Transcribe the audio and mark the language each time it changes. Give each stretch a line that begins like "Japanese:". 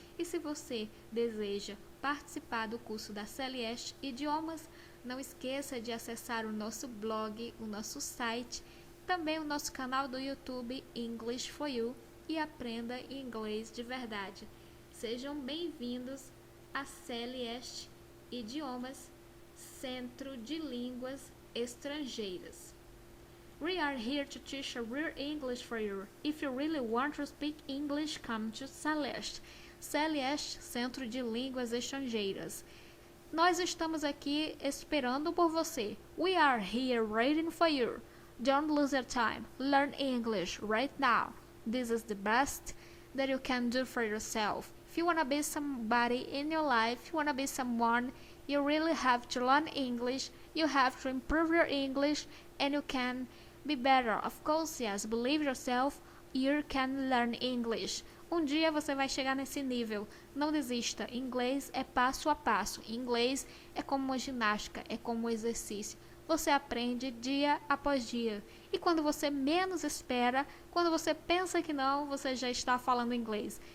Portuguese: E se você deseja participar do curso da Celeste Idiomas, não esqueça de acessar o nosso blog, o nosso site, também o nosso canal do YouTube English for You e aprenda inglês de verdade. Sejam bem-vindos a Celeste Idiomas, Centro de Línguas Estrangeiras.
English: We are here to teach a real English for you. If you really want to speak English, come to Celeste.
Portuguese: Celeste, Centro de Línguas Estrangeiras. Nós estamos aqui esperando por você.
English: We are here waiting for you. Don't lose your time. Learn English right now. This is the best that you can do for yourself. If you want to be somebody in your life, if you want to be someone, you really have to learn English. You have to improve your English and you can be better. Of course, yes, believe yourself. You can learn English.
Portuguese: Um dia você vai chegar nesse nível. Não desista. Inglês é passo a passo. Inglês é como uma ginástica, é como um exercício. Você aprende dia após dia. E quando você menos espera, quando você pensa que não, você já está falando inglês.